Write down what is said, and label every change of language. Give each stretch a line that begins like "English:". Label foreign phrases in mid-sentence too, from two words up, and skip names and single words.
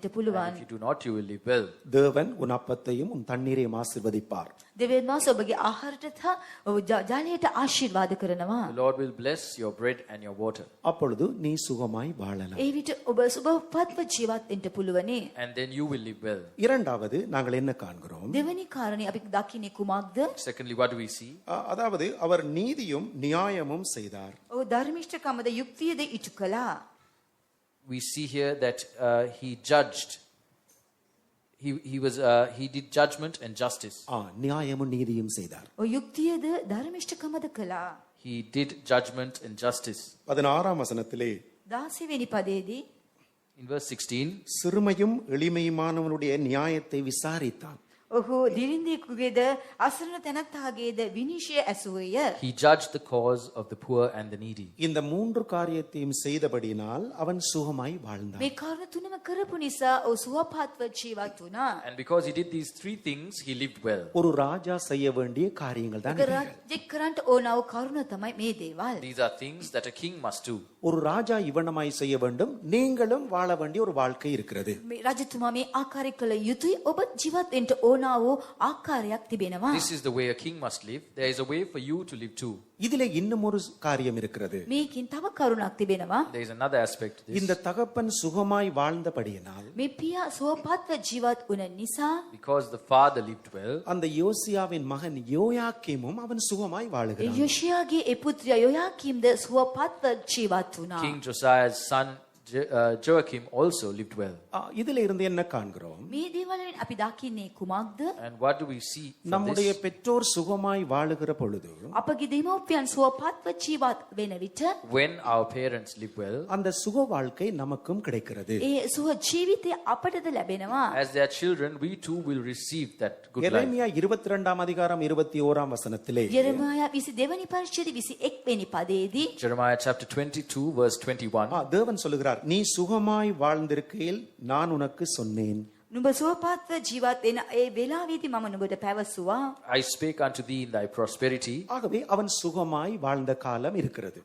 English: And
Sinhala: පුළුවන්.
English: if you do not, you will live well.
Tamil: தேவன் உன் அப்பத்தையும் உன் தண்ணீரையும் ஆசீர்வதிப்பார்.
Sinhala: දෙවියන් වහන්සේ ඔබගේ ආහාරයට සහ ජලයට ආශිර්වාද කරනවා.
English: The Lord will bless your bread and your water.
Tamil: அப்பொழுது நீ சுகமாய் வாழலாம்.
Sinhala: ඒ විට ඔබ සුවපත්ව ජීවත් වෙන්න පුළුවනි.
English: And then you will live well.
Tamil: இரண்டாவது நாங்கள் என்ன காண்கிறோம்?
Sinhala: දෙවෙනි කාරණේ අපි දකින්නේ කුමක්ද?
English: Secondly, what do we see?
Tamil: அதாவது அவர் நீதியும் நியாயமும் செய்தார்.
Sinhala: ඔව් ධර්මිෂ්ඨකමද යුක්තියද ඉටු කළා.
English: We see here that he judged. He did judgment and justice.
Tamil: நியாயமும் நீதியும் செய்தார்.
Sinhala: ඔව් යුක්තියද ධර්මිෂ්ඨකමද කළා.
English: He did judgment and justice.
Tamil: 16ஆம் வசனத்திலே
Sinhala: 16 වෙනි පදයේදී
English: In verse 16,
Tamil: சிறுமையும் எளிமையுமானவனுடைய நியாயத்தை விசாரித்தான்.
Sinhala: ඔහු දිරින්දෙකුගේද අසරණ තැනැත්තාගේද විනිශ්චය ඇසුවේය.
English: He judged the cause of the poor and the needy.
Tamil: இந்த மூன்று காரியத்தையும் செய்தபடியினால் அவன் சுகமாய் வாழ்ந்தான்.
Sinhala: මේ කාරණ තුනම කරපු නිසා ඔහු සුවපත්ව ජීවත් වුණා.
English: And because he did these three things, he lived well.
Tamil: ஒரு ராஜா செய்ய வேண்டிய காரியங்கள் தான் இவைகள்.
Sinhala: රජෙක් කරන්ට ඕනව කරුණ තමයි මේ දේවල්.
English: These are things that a king must do.
Tamil: ஒரு ராஜா இவனமாய் செய்ய வேண்டும், நீங்களும் வாழ வேண்டிய ஒரு வாழ்க்கை இருக்கிறது.
Sinhala: මේ රජතුමා මේ ආකාරය කළ යුතුයි. ඔබ ජීවත් වෙන්න ඕන වූ ආකාරයක් තිබෙනවා.
English: This is the way a king must live. There is a way for you to live too.
Tamil: இதிலே இன்னும் ஒரு காரியம் இருக்கிறது.
Sinhala: මේකින් තව කරුණක් තිබෙනවා.
English: There is another aspect to this.
Tamil: இந்த தகப்பன் சுகமாய் வாழ்ந்தபடியினால்
Sinhala: මේ පියා සුවපත්ව ජීවත් වුණ නිසා
English: Because the father lived well,
Tamil: அந்த யோசியாவின் மகன் யோயாக்கீமும் அவன் சுகமாய் வாழுகிறான்.
Sinhala: යොෂියාගේ ඒ පුත්‍රයා යොයාකීම්ද සුවපත්ව ජීවත් වුණා.
English: King Josiah's son Joachim also lived well.
Tamil: இதுல இருந்து என்ன காண்கிறோம்?
Sinhala: මේ දේවල්ෙන් අපි දකින්නේ කුමක්ද?
English: And what do we see from
Tamil: நம்முடைய
English: this?
Tamil: பெற்றோர் சுகமாய் வாழுகிற பொழுது
Sinhala: අපගේ දෙමව්පියන් සුවපත්ව ජීවත් වෙන විට
English: When our parents live well,
Tamil: அந்த சுக வாழ்க்கை நமக்கும் கிடைக்கிறது.
Sinhala: ඒ සුව ජීවිතය අපටද ලැබෙනවා.
English: as their children, we too will receive that good life.
Tamil: எரேமியா 22ஆம் அதிகாரம் 21ஆம் வசனத்திலே
Sinhala: යෙරමයා 22 වෙනි පරිච්ඡේදය 21 වෙනි පදයේදී
English: Jeremiah chapter 22 verse 21.
Tamil: தேவன் சொல்லுகிறார், நீ சுகமாய் வாழ்ந்திருக்கையில் நான் உனக்கு சொன்னேன்.
Sinhala: නුඹ සුවපත්ව ජීවත් වෙන ඒ වෙලාවේදී මම නුඹට පැවසුවා.
English: I spake unto thee in thy prosperity.
Tamil: ஆகவே அவன் சுகமாய் வாழ்ந்த காலம் இருக்கிறது.